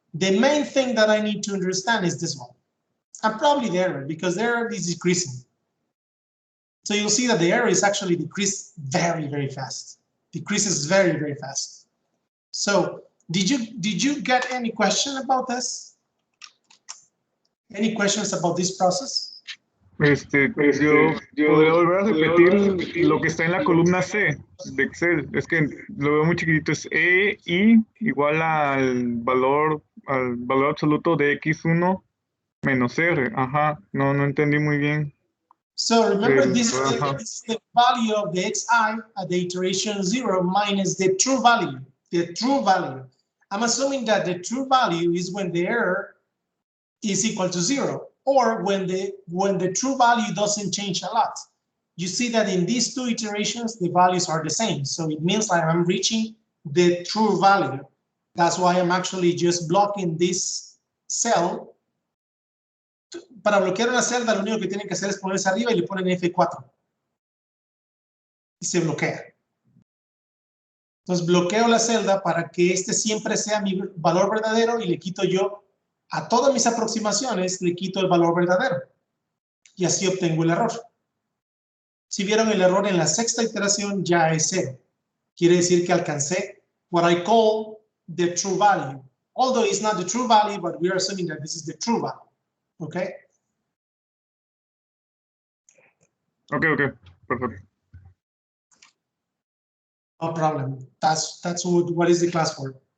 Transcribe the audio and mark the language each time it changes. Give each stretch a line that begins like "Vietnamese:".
English: The main thing that I need to understand is this one. And probably the error, because the error is decreasing. So you'll see that the error is actually decreased very, very fast. Decreases very, very fast. So did you get any question about this? Any questions about this process?
Spanish: Yo podría volver a repetir lo que está en la columna C de Excel. Es que lo veo muy chiquitito. Es I igual al valor absoluto de X1 menos R. Ajá, no entendí muy bien.
English: So remember, this is the value of the xi at the iteration 0 minus the true value. The true value. I'm assuming that the true value is when the error is equal to 0, or when the true value doesn't change a lot. You see that in these two iterations, the values are the same. So it means like I'm reaching the true value. That's why I'm actually just blocking this cell.
Spanish: Para bloquear una celda, lo único que tienen que hacer es ponerse arriba y le ponen F4. Y se bloquea. Entonces bloqueo la celda para que este siempre sea mi valor verdadero y le quito yo a todas mis aproximaciones, le quito el valor verdadero. Y así obtengo el error. Si vieron el error en la sexta iteración, ya es 0. Quiere decir que alcancé
English: what I call the true value. Although it's not the true value, but we are assuming that this is the true value. Okay? Okay, perfect. No problem. That's what is the class for.